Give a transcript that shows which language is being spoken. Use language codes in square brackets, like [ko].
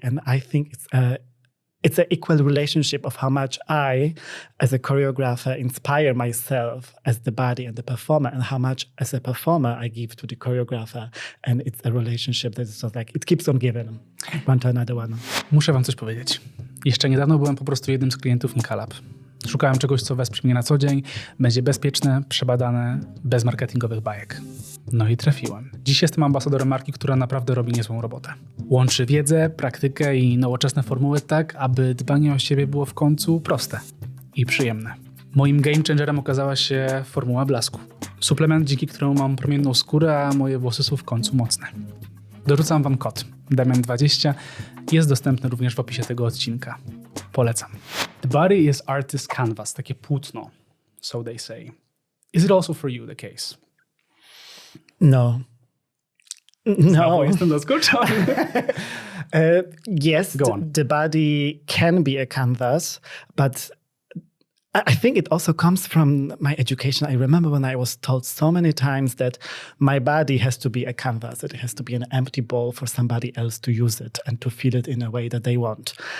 [en] And I think it's an equal relationship of how much I, as a choreographer, inspire myself as the body and the performer, and how much as a performer I give to the choreographer. And it's a relationship that is just like, it keeps on giving one to another one. [pl] Muszę wam coś powiedzieć. Jeszcze niedawno byłem po prostu jednym z klientów Nikalab. Szukałem czegoś, co wesprze mnie na co dzień, będzie bezpieczne, przebadane, bez marketingowych bajek. No i trafiłem. Dziś jestem ambasadorem marki, która naprawdę robi niezłą robotę. Łączy wiedzę, praktykę i nowoczesne formuły tak, aby dbanie o siebie było w końcu proste i przyjemne. Moim game changerem okazała się formuła blasku. Suplement, dzięki któremu mam promienną skórę, a moje włosy są w końcu mocne. Dorzucam wam kod DAMIAN20. Jest dostępny również w opisie tego odcinka. Polecam. [en] The body is artist's canvas, [pl] takie płótno, [en] so they say. Is it also for you the case? No. [pl] No. Jestem zaskoczony. [en] Yes, the body can be a canvas, but I think it also comes from my education. I remember when I was told so many times that my body has to be a canvas, that it has to be an empty bowl for somebody else to use it and to feel it in a way that they want.